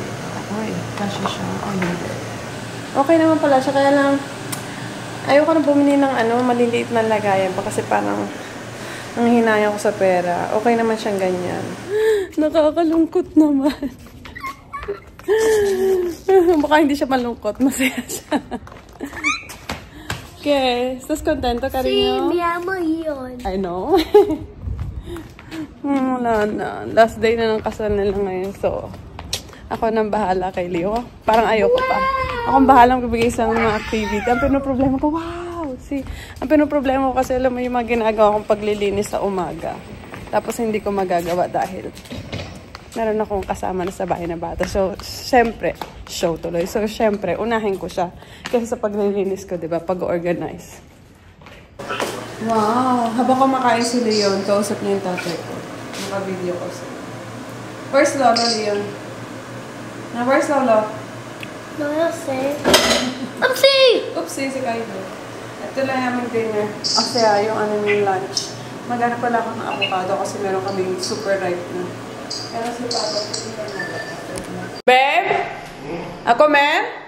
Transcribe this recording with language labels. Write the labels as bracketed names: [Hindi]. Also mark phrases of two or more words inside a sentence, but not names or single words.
[Filipino] Uy, kasya siya. Oh, hindi. Okay naman pala siya. Kaya lang, ayoko na bumili ng maliliit na lagayan pa kasi parang ang hinaya ko sa pera. Okay naman siyang ganyan. Nakakalungkot naman. Baka hindi siya malungkot. Masaya siya. Okay. [Spanish] ¿Estás contento, cariño? Sí, mi amo yun. [English] I know. [Filipino] Wala na. [English] Last day [Filipino] na ng kasal nila ngayon. So, ako nang bahala kay Leo. Parang ayoko pa. Akong bahala magbigay sa mga activity. Ang pinoproblema ko, wow! See, ang pinoproblema ko kasi alam mo yung mga ginagawa kong paglilinis sa umaga. Tapos hindi ko magagawa dahil meron akong kasama na sa bahay na bata. So, syempre, show tuloy. So, syempre, unahin ko siya. Kasi sa paglilinis ko, di ba, pag-organize. Wow! Habang kumakain si Leon, kausap niya yung tatay ko. Naka-video ko siya. [English] Where's Lolo, Leon? Now, where's Lolo? [Spanish] No sé. Oopsie! [Filipino] Oopsie, si Kaido. Ito lang yung dinner. Kasi yung yung lunch. Maghanap pala ako ng avocado kasi meron kaming [English] super ripe [Filipino] na. Pero si Papa, hindi ka na. Babe? Ako, ma'am?